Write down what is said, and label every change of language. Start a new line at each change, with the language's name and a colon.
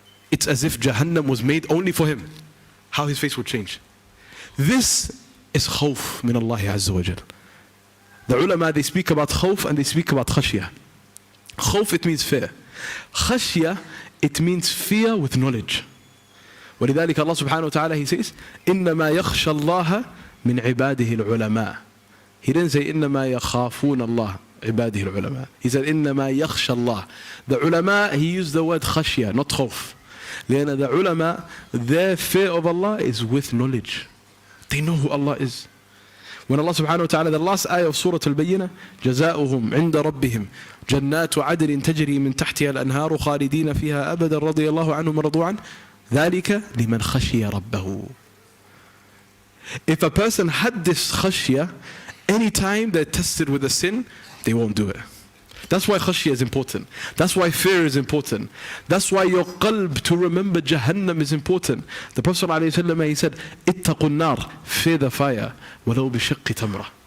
English: It's as if Jahannam was made only for him. How his face would change. This is khawf min Allah Azza wa Jal. The ulama, they speak about khawf and they speak about khashya. Khawf, it means fear. Khashya, it means fear with knowledge.
Arabic: ولذلك Allah subhanahu wa ta'ala,
English: he says,
Arabic: إِنَّمَا يَخْشَى اللَّهَ مِنْ عِبَادِهِ الْعُلَمَاءِ.
English: He didn't say
Arabic: إِنَّمَا يَخَافُونَ اللَّهَ عِبَادِهِ الْعُلَمَاءِ.
English: He said
Arabic: إِنَّمَا يَخْشَى اللَّهِ.
English: The ulama, he used the word khashya, not khawf.
Arabic: لأن
English: the ulama, their fear of Allah is with knowledge. They know who Allah is. When Allah subhanahu wa ta'ala, the last ayah of Surah Al-Bayyinah,
Arabic: جَزَاؤُهُمْ عِنْدَ رَبِّهِمْ جَنَّاتُ عَدْلٍ تَجْرِي مِنْ تَحْتِهَا الْأَنْهَارُ خَالِدِينَ فِيهَا أَبَدًا رَضِيَ اللَّهُ عَنْهُمْ وَرَضُوا عَنْهُ ذَلِكَ لِمَنْ خَشِيَ رَبَّهُ.
English: If a person had this khashya, any time they're tested with a sin, they won't do it. That's why khashya is important. That's why fear is important. That's why your qalb to remember Jahannam is important. The Prophet ﷺ, he said,
Arabic: اتقوا النار,
English: fear the fire,
Arabic: وَلَوْ بِشِقِّ تَمْرَةٍ.